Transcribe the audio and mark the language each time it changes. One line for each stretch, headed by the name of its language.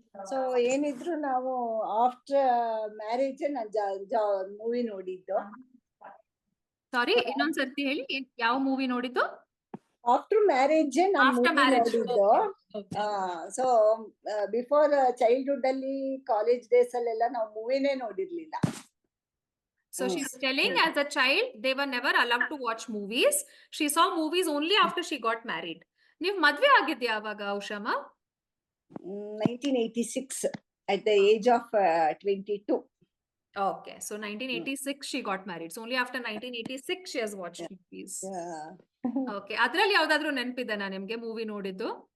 Kannada: So ಏನಿದ್ರು ನಾವು after marriage ನಾನು ಮೂವಿ ನೋಡಿದ್ದು. ಸಾರಿ, ಇನ್ನೊಂದ್ ಸರ್ತಿ ಹೇಳಿ, ಯಾವ ಮೂವಿ ನೋಡಿದ್ದು? ಆಫ್ಟರ್ ಮ್ಯಾರೇಜ್ ನಾನು ಮೂವಿ ನೋಡಿದ್ದು. ಸೊ ಬಿಫೋರ್ ಚೈಲ್ಡ್ಹುಡ್ ಅಲ್ಲಿ, ಕಾಲೇಜ್ ಡೇಸ್ ಅಲ್ಲೆಲ್ಲ ನಾವು ಮೂವಿನೇ ನೋಡಿರ್ಲಿಲ್ಲ.
English: So Mm. she's telling as a child, they were never allowed to watch movies. She saw movies only after she got married.
Kannada: ನೀವ್ ಮದ್ವೆ ಆಗಿದ್ಯಾ ಅವಾಗ ಉಷಾಮ?
English: 1986 at the age of 22. Okay, so 1986 she got married. So only after 1986 she has watched movies. Yeah.
Kannada: Okay, ಅದ್ರಲ್ಲಿ ಯಾವ್ದಾದ್ರು ನೆನ್ಪಿದೆನಾ ನಿಮ್ಗೆ movie ನೋಡಿದ್ದು?